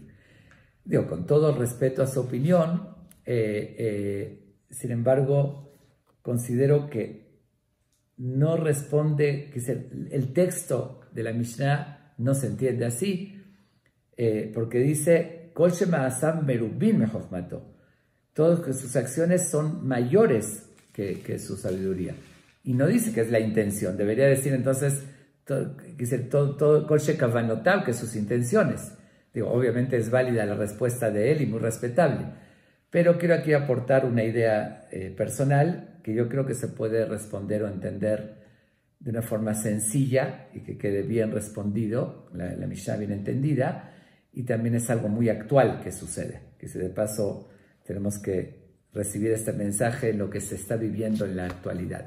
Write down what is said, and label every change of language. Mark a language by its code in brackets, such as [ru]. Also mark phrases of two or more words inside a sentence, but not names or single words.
[es] Digo, con todo respeto a su opinión, sin embargo, considero que no responde, que el texto de la Mishnah no se entiende así, porque dice, [he] כל שמעשיו מרובים מחכמתו, [es] todas sus acciones son mayores que su sabiduría. Y no dice que es la intención, debería decir entonces, todo [he] כל שכוונותיו, [es] que sus intenciones. Digo, obviamente es válida la respuesta de él y muy respetable, pero quiero aquí aportar una idea personal que yo creo que se puede responder o entender de una forma sencilla y que quede bien respondido, la Mishnah bien entendida, y también es algo muy actual que sucede, que si de paso tenemos que recibir este mensaje en lo que se está viviendo en la actualidad.